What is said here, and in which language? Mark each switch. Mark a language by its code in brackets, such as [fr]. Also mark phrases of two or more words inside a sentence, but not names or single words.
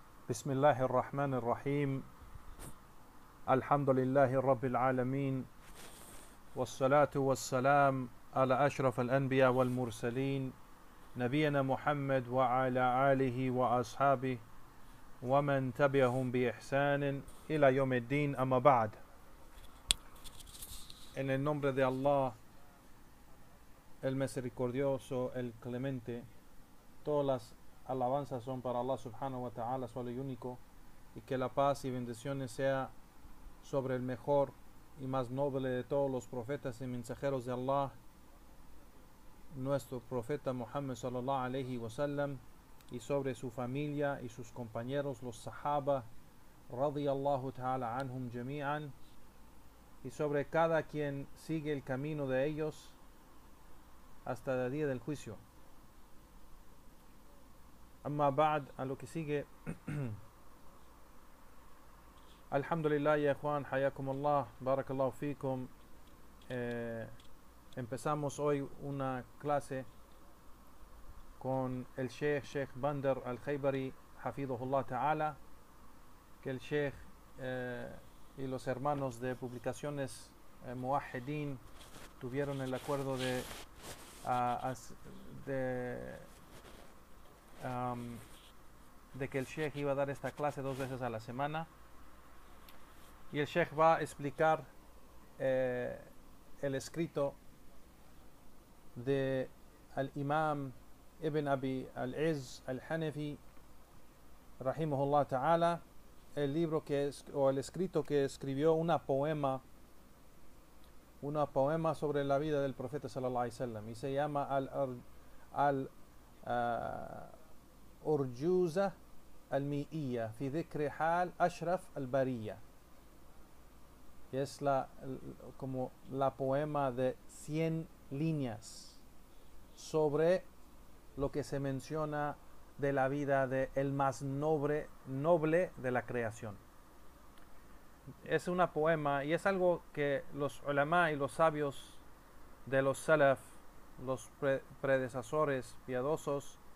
[ar] بسم الله الرحمن الرحيم الحمد لله رب العالمين والصلاة والسلام على أشرف الأنبياء والمرسلين نبينا محمد وعلى آله وأصحابه ومن تبعهم بإحسان إلى يوم الدين أما بعد. [es] En el nombre de Allah, el misericordioso, el clemente, todas las alabanzas son para Allah [ar] سبحانه وتعالى, [es] solo y único, y que la paz y bendiciones sea sobre el mejor y más noble de todos los profetas y mensajeros de Allah, nuestro profeta Muhammad [ar] صلى الله عليه وسلم, [es] y sobre su familia y sus compañeros, los sahaba, [ar] رضي الله تعالى عنهم جميعا, [es] y sobre cada quien sigue el camino de ellos hasta el día del juicio. [ar] أما بعد, [es] a lo que sigue. [ar] الحمد لله يا Juan, حياكم الله بارك الله فيكم. [es] Empezamos hoy una clase con el Sheikh Bandar al-Khaybari, [ar] حفظه الله تعالى, [es] que el Sheikh y los hermanos de publicaciones Muwahhidin tuvieron el acuerdo de que el Sheikh iba a dar esta clase 2 veces a la semana, y el Sheikh va a explicar el escrito de al-Imam Ibn Abi al-Izz al-Hanafi [ar] رحمه الله تعالى, [es] el libro o el escrito que escribió una poema sobre la vida del profeta [ar] صلى الله عليه وسلم, [es] y se llama Urjuza al-Mi'iyya fi dhikri hal Ashraf al-Bariyya. Y es como la poema de 100 líneas sobre lo que se menciona de la vida de el más noble de la creación. Es una poema y es algo que los ulama y los sabios de los salaf, los predecesores piadosos,